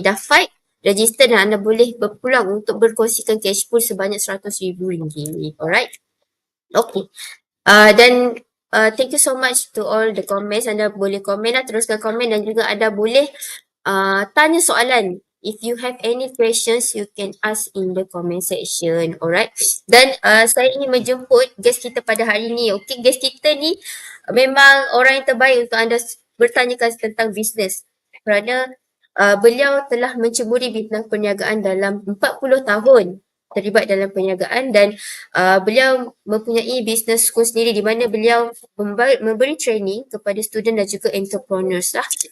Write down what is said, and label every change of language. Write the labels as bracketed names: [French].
[Malay] Dah fight, register dan anda boleh berpeluang untuk berkongsikan cash pool sebanyak RM100,000. Alright. Okay. Dan [English] thank you so much to all the comments. [Malay] Anda boleh komen lah, teruskan komen, dan juga anda boleh tanya soalan. [English] If you have any questions, you can ask in the comment section. [Malay] Alright. Dan saya ingin menjemput guest kita pada hari ni. Okay, guest kita ni memang orang yang terbaik untuk anda bertanyakan tentang bisnes. Kerana beliau telah menceburi bidang perniagaan dalam 40 tahun terlibat dalam perniagaan, dan beliau mempunyai bisnes school sendiri di mana beliau memberi training kepada student dan juga entrepreneurs lah.